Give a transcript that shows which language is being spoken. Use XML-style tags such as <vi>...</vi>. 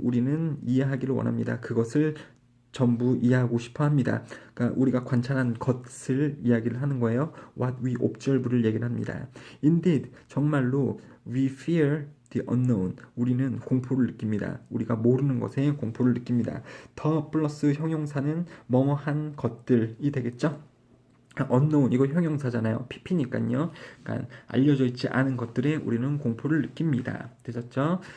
<ko>우리는 이해하기를 원합니다. 그것을 전부 이해하고 싶어 합니다. 그러니까 우리가 관찰한 것을 이야기를 하는 거예요.</ko> <en>What we observe</en> <ko>를 얘기를 합니다.</ko> <en>Indeed,</en> <ko>정말로</ko> <en>we fear the unknown.</en> <ko>우리는 공포를 느낍니다. 우리가 모르는 것에 공포를 느낍니다. 더 플러스 형용사는 뭐뭐한 것들이 되겠죠? unknown 이거 형용사잖아요. pp니까요. 그러니까 알려져 있지 않은 것들에 우리는 공포를 느낍니다. 되셨죠?</ko>